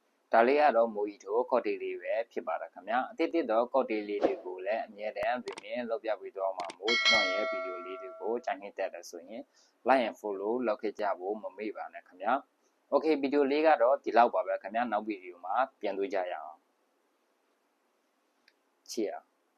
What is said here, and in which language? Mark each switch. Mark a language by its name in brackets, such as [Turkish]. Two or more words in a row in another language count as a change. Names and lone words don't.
[Burmese] ဒါလေးကတော့မိုဟီတိုကော့တေးလေးပဲဖြစ်ပါတယ်ခင်ဗျာအတိတ်တော့ကော့တေးလေးတွေကိုလည်းအမြဲတမ်းပြင်လုပ်ပြပေးသွားမှာမို့ကျွန်တော်ရဲ့ဗီဒီယိုလေးတွေကိုကြိုက်နေတဲ့တယ်ဆိုရင် [English] like and follow [Burmese] လုပ်ခဲ့ကြဖို့မမေ့ပါနဲ့ခင်ဗျာ Okay ဗီဒီယိုလေးကတော့ဒီလောက်ပါပဲခင်ဗျာနောက်ဗီဒီယိုမှာပြန်တွေ့ကြရအောင်ချစ်